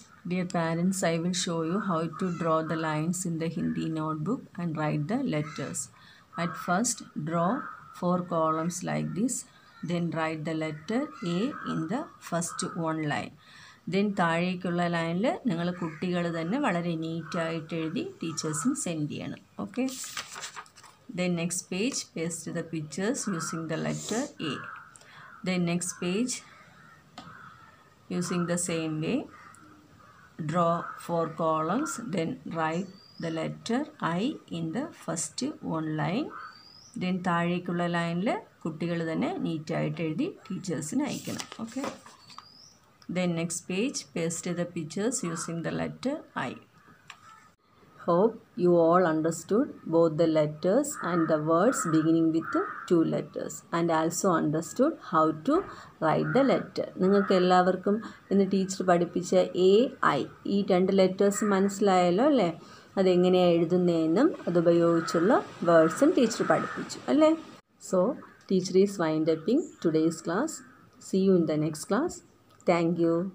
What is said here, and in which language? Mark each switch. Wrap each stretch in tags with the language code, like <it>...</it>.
<en>Dear parents, I will show you how to draw the lines in the Hindi notebook and write the letters. At first, draw 4 columns like this. Then write the letter A in the first one line.</en> <ml>Then താഴേക്കുള്ള ലൈനിൽ നിങ്ങൾ കുട്ടികൾ തന്നെ വളരെ നീറ്റായിട്ട് എഴുതി ടീച്ചേഴ്സിന് send ചെയ്യണം.</ml> <en>Okay. Then next page, paste the pictures using the letter A. Then next page, using the same way, draw 4 columns, then write the letter I in the first one line.</en> <ml>Then താഴേക്കുള്ള ലൈനിൽ കുട്ടികൾ തന്നെ നീറ്റായിട്ട് എഴുതി ടീച്ചേഴ്സിന് അയക്കണം.</ml> <en>Okay. Then next page, paste the pictures using the letter I. Hope you all understood both the letters and the words beginning with 2 letters and also understood how to write the letter.</en> <ml>നിങ്ങൾക്ക് എല്ലാവർക്കും ഇന്ന് teacher പഠിപ്പിച്ച A I ഈ 2 letters മനസ്സിലായല്ലോ അല്ലേ? അതെങ്ങനെയാണ് എഴുതുന്നതെന്നും അതുപയോഗിച്ചുള്ള വേർഡ്സും teacher പഠിപ്പിച്ചു അല്ലേ?</ml> <en>So teacher is wind upping today's class. See you in the next class. Thank you.</en>